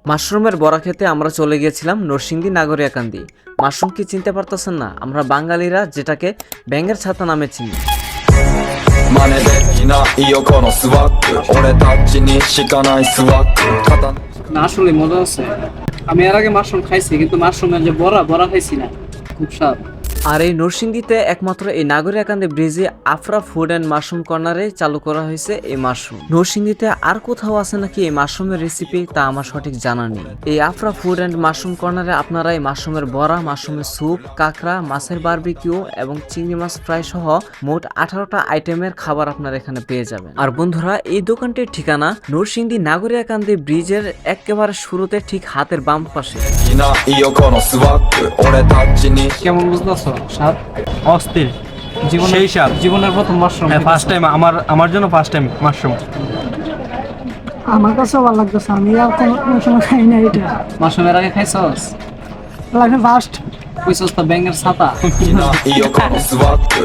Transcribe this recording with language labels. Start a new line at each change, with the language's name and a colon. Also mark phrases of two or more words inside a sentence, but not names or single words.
Bangla: মাশরুমের বড়া খেতে আমরা চলে গিয়েছিলাম নরসিংদী নাগরিয়াকান্দি। মাশরুম কি চিনতে পারতেছেন না? আমরা বাঙালিরা যেটাকে ব্যাঙের ছাতা নামে চিনি।
Japanese: 真似できないよこのスワッグ俺たちにしかないスワッグ肩
Bangla: না আসলে মজা আছে। আমি এর আগে মাশরুম খাইছি, কিন্তু মাশরুমের যে বড়া বড়া খাইছি না, খুব স্বাদ। আর এই নরসিংদীতে একমাত্র এই নাগরিয়াকান্দি ব্রিজে আফরা ফুড অ্যান্ড মাশরুম কর্নারে চালু করা হয়েছে এই মাশরুম। নরসিংদীতে আর কোথাও আছে নাকি এই মাশরুমের রেসিপি, তা আমার সঠিক জানা নেই। এই আফরা ফুড অ্যান্ড মাশরুম কর্নারে আপনারা এই মাশরুমের বড়া, মাশরুমের স্যুপ, কাঁকড়া, মাছের বারবিকিউ এবং চিংড়ি মাছ ফ্রাই সহ মোট 18টা আইটেমের খাবার আপনারা এখানে পেয়ে যাবেন। আর বন্ধুরা, এই দোকানটির ঠিকানা নরসিংদী নাগরিয়াকান্দি ব্রিজের একেবারে শুরুতে ঠিক হাতের বাম পাশে।
Japanese: いないよこのスワッグ俺たちに
Bangla: কেমন বুঝতেছো স্বাদ? অস্থির জীবনে সেই স্বাদ। জীবনের প্রথম মাশরুম।
English: first time
Bangla: আমার জন্য
English: first time
Bangla: মাশরুম। আমার কাছেও ভালো লাগতেছে, আমি আর কোনো সময় খাই না এটা। মাশরুমের আগে খাইছস? লাগে ফার্স্ট। কইছস তো ব্যাঙের ছাতা।
Japanese: いないよこのスワッグ